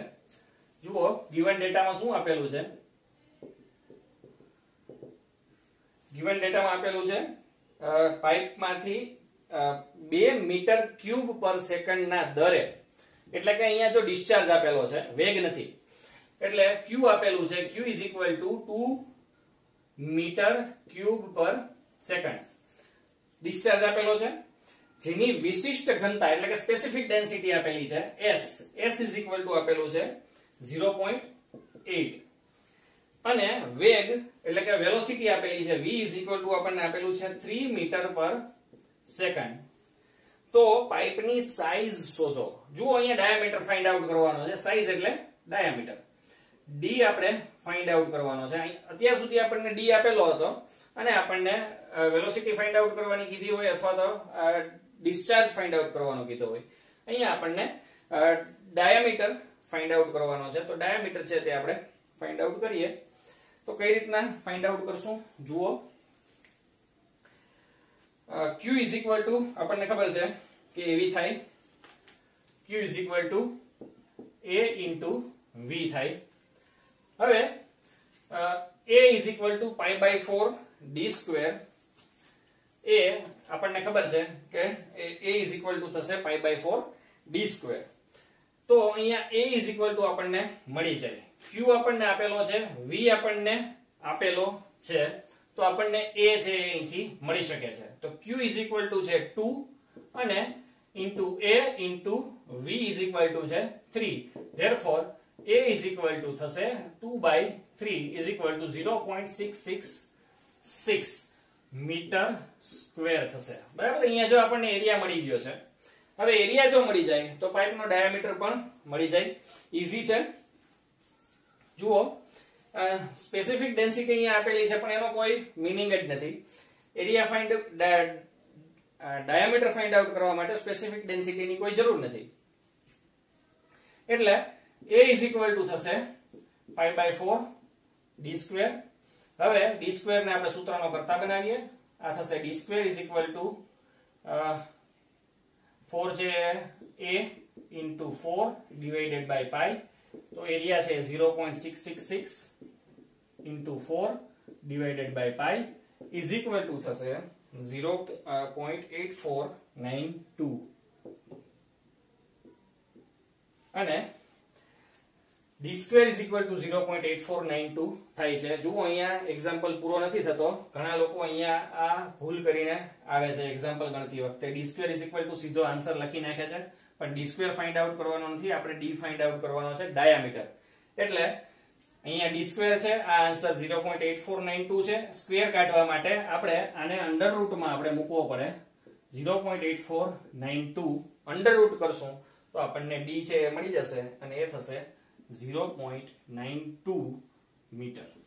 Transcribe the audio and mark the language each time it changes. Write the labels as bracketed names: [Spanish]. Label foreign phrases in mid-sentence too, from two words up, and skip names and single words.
[Gujarati] જુઓ, [English] given data [Gujarati] શું આપેલું છે? [English] given data [Gujarati] આપેલું છે પાઇપમાંથી 2 [English] meter cube per second [Gujarati] દરે, એટલે કે અહીંયા જો ડિસ્ચાર્જ આપેલો છે, વેગ નથી, એટલે Q આપેલું છે. [English] Q is equal to 2 meter cube per second. [Gujarati] ડિસ્ચાર્જ આપેલો છે જેની વિશિષ્ટ ઘનતા એટલે કે [English] specific density [Gujarati] આપેલી છે [English] S is equal to [Gujarati] આપેલું છે 0.8 અને વેગ એટલે કે વેલોસિટી આપેલી છે [English] V is equal to [Gujarati] આપણને આપેલું છે 3 [English] meter per second. [Gujarati] તો પાઇપની સાઈઝ શોધો. જુઓ, અહીંયા ડાયામીટર [English] find out [Gujarati] કરવાનો છે. સાઈઝ એટલે ડાયામીટર. D આપણે [English] find out [Gujarati] કરવાનો છે. અત્યાર સુધી આપણને D આપેલો હતો અને આપણને વેલોસિટી [English] find out [Gujarati] કરવાની કીધી હોય અથવા તો ડિસ્ચાર્જ [English] find out [Gujarati] કરવાનો કીધો હોય. અહીંયા આપણને ડાયામીટર [English] find out [Gujarati] કરવાનો છે. તો ડાયામીટર છે તે આપણે [English] find out [Gujarati] કરીએ. તો કઈ રીતના [English] find out [Gujarati] કરશું? જુઓ, [English] Q is equal to [Gujarati] આપણને ખબર છે કે એવી થાય. [English] Q is equal to A into V [Gujarati] થાય. [English] હવે A is equal to pi by 4 d square. A [Gujarati] આપણને ખબર છે કે [English] A is equal to થશે pi by 4 d square. [Gujarati] તો અહીંયા [English] A is equal to [Gujarati] આપણને મળી જાય. Q આપણને આપેલો છે, V આપણને આપેલો છે, તો આપણને A છે અહીંથી મળી શકે છે. [English] તો Q is equal to છે 2 અને into A into V is equal to છે 3. Therefore A is equal to થશે 2 by 3 is equal to 0.666 meter square [Gujarati] થશે. બરાબર? અહીંયા જો આપણને એરિયા મળી ગયો છે. હવે એરિયા જો મળી જાય તો પાઇપનો ડાયામીટર પણ મળી જાય. ઈઝી છે. જુઓ, [English] specific density [Gujarati] અહીંયા આપેલી છે પણ એનો કોઈ મીનિંગ જ નથી. [English] area find diameter find out [Gujarati] કરવા માટે [English] specific density [Gujarati] કોઈ જરૂર નથી. એટલે [English] A is equal to [Gujarati] થશે [English] pi by 4 d square. [Gujarati] હવે [English] d square [Gujarati] ને આપણે સૂત્રનો કરતા બનાવીએ. આ થશે [English] d square is equal to 4 છે a into 4 divided by pi. [Gujarati] તો એરિયા છે [English] 0.666 into 4 divided by pi is equal to થશે 0.8492. અને d square is equal to 0.8492 થાય છે. [Gujarati] જુઓ અહીંયા એક્ઝામ્પલ પૂરો નથી થતો. ઘણા લોકો અહીંયા આ ભૂલ કરીને આવે છે એક્ઝામ્પલ ગણતી વખતે. [English] d square is equal to [Gujarati] સીધો આન્સર લખી નાખે છે, પણ d square [English] find out [Gujarati] કરવાનો નથી, આપણે d [English] find out [Gujarati] કરવાનો છે ડાયામીટર. એટલે અહીંયા [English] d square [Gujarati] છે, આ આન્સર 0.8492 છે. સ્ક્વેર કાઢવા માટે આપણે આને [English] under root [Gujarati] આપણે મૂકવો પડે. 0.8492 [English] under root [Gujarati] કરશું તો આપણને d છે એ મળી જશે અને એ થશે 0.92 મીટર.